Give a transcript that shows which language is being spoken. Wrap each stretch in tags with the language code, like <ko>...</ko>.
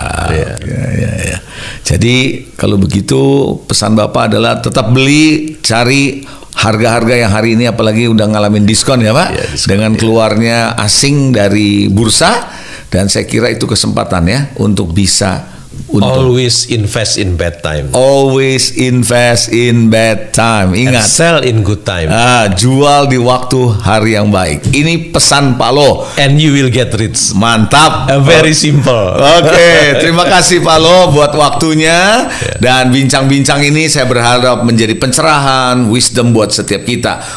<id>Ya. Jadi kalau begitu pesan Bapak adalah tetap beli, cari harga-harga yang hari ini apalagi udah ngalamin diskon ya Pak. Ya, diskon, dengan keluarnya asing dari bursa, dan saya kira itu kesempatan ya untuk bisa</id> <en>always invest in bad time. Always invest in bad time.</en> <id>Ingat.</id> <en>And sell in good time.</en> <id>Jual di waktu hari yang baik. Ini pesan Pak Lo.</id> <en>And you will get rich.</en> <id>Mantap.</id> <en>Very simple.</en> <id>Oke, terima kasih Pak Lo buat waktunya. Dan bincang-bincang ini saya berharap menjadi pencerahan, wisdom buat setiap kita.</id>